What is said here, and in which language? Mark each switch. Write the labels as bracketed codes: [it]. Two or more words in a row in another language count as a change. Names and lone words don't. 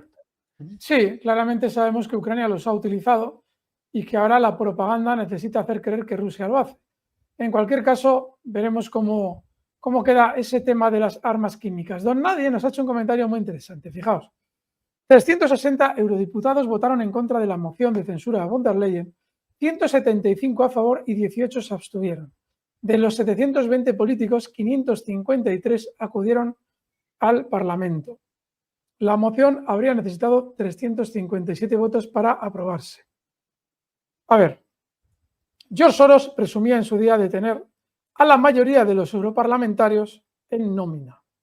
[es] Sí, claramente sabemos que Ucrania los ha utilizado y que ahora la propaganda necesita hacer creer que Rusia lo hace. En cualquier caso, veremos cómo queda ese tema de las armas químicas. Don Nadie nos ha hecho un comentario muy interesante. Fijaos, 360 eurodiputados votaron en contra de la moción de censura a von der Leyen, 175 a favor y 18 se abstuvieron. De los 720 políticos, 553 acudieron al Parlamento. La moción habría necesitado 357 votos para aprobarse. A ver, George Soros presumía en su día de tener a la mayoría de los europarlamentarios en nómina.